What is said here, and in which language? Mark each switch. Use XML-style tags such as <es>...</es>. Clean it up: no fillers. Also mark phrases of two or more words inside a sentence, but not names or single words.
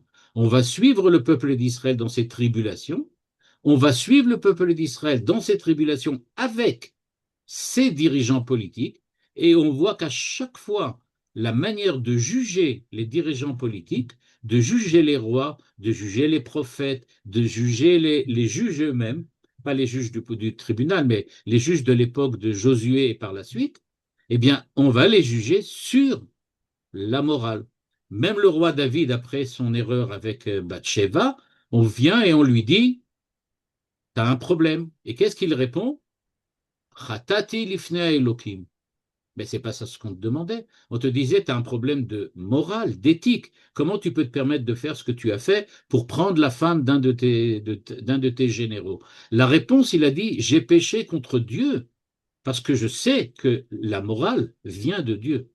<fr>on va suivre le peuple d'Israël dans ses tribulations, on va suivre le peuple d'Israël dans ses tribulations avec ses dirigeants politiques, et on voit qu'à chaque fois, la manière de juger les dirigeants politiques, de juger les rois, de juger les prophètes, de juger les juges eux-mêmes, pas les juges du tribunal, mais les juges de l'époque de Josué et par la suite, eh bien, on va les juger sur la morale. Même le roi David, après son erreur avec Bathsheba, on vient et on lui dit, tu as un problème. Et qu'est-ce qu'il répond?</fr> <he>חטאתי לפני אלוקים.</he> <fr>Mais c'est pas ça ce qu'on te demandait. On te disait, tu as un problème de morale, d'éthique. Comment tu peux te permettre de faire ce que tu as fait pour prendre la femme d'un de tes généraux? La réponse, il a dit, j'ai péché contre Dieu parce que je sais que la morale vient de Dieu.</fr>